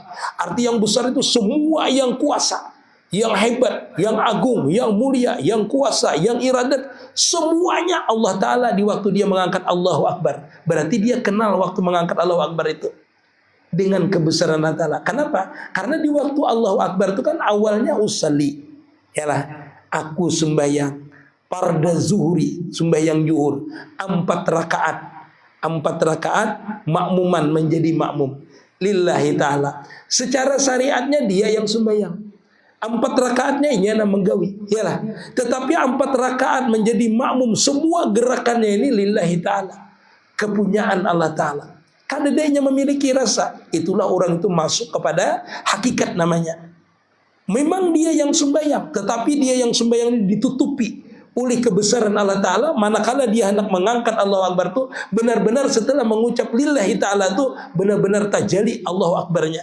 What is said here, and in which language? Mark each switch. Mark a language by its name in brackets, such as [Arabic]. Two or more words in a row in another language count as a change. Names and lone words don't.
[Banjar] Arti yang besar itu semua yang kuasa, yang hebat, yang agung, yang mulia, yang kuasa, yang iradat, semuanya Allah Ta'ala di waktu dia mengangkat [Arabic] الله أكبر. [Banjar] Berarti dia kenal waktu mengangkat [Arabic] الله أكبر [Banjar] itu dengan kebesaran Allah Ta'ala. Kenapa? Karena di waktu [Arabic] الله أكبر [Banjar] itu kan awalnya usalli, yalah, aku sembahyang [Arabic] فرض الظهر, [Banjar] sembahyang zuhur 4 rakaat, 4 rakaat makmuman menjadi makmum. [Arabic] لله تعالى. [Banjar] Secara syariatnya dia yang sembahyang. 4 rakaatnya inyana menggawi, yalah. Tetapi 4 rakaat menjadi makmum, semua gerakannya ini [Arabic] لله تعالى, [Banjar] kepunyaan Allah ta'ala. Karena dia memiliki rasa, itulah orang itu masuk kepada hakikat namanya. Memang dia yang sembahyang, tetapi dia yang sembahyang ini ditutupi oleh kebesaran Allah Ta'ala. Manakala dia hendak mengangkat [Arabic] الله أكبر [Banjar] itu benar-benar setelah mengucap [Arabic] لله تعالى [Banjar] itu benar-benar tajali Allahu Akbarnya.